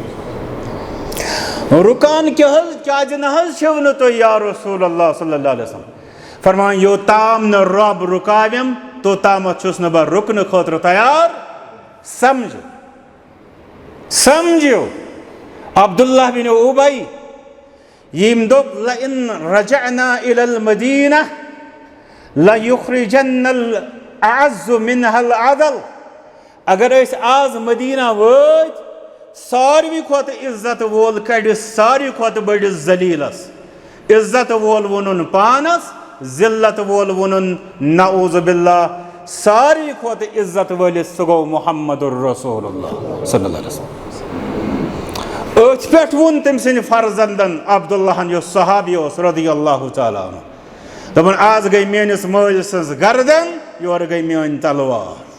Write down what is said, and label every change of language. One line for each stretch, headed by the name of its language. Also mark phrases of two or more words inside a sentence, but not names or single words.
Kashmiri: رُکان کیٛاہ حظ کیٛازِ نہ حظ چھِو نہٕ تُہۍ
Arabic: یا رسوٗل اللہ صلی اللہ علیہ وسلم
Kashmiri: فرمان یوٚتام نہٕ رۄب رُکاوٮ۪م توٚتامَتھ چھُس نہٕ بہٕ رُکنہٕ خٲطرٕ تیار سمجھِو عبداللہ بن اُبی ییٚمۍ دوٚپ
Arabic: لئن رجعنا إلى المدینہ لَیُخرِجَنَّ الْأَعَزُّ مِنْهَا الْأَذَل
Kashmiri: اگر أسۍ آز مدیٖنہ وٲتۍ ساروی کھۄتہٕ عزت وول کَڑِ ساروی کھۄتہٕ بٔڑِس ذلیٖلَس عزت وول ووٚنُن پانَس ذلت وول ووٚنُن
Arabic: نعوذ باللہ
Kashmiri: ساروی کھۄتہٕ عزت وٲلِس سُہ گوٚو محمد
Arabic: الرسوٗل اللہ صلی اللہ علیہ وسلم
Kashmiri: أتھۍ پٮ۪ٹھ ووٚن تٔمۍ سٕنٛدِ فرزندن عبداللہن یُس صحابی اوس
Arabic: رضی اللہ تعالیٰ عنہ
Kashmiri: دوٚپُن آز گٔے میٲنِس مٲلۍ سٕنٛز گردن یورٕ گٔے میٲنۍ تلوار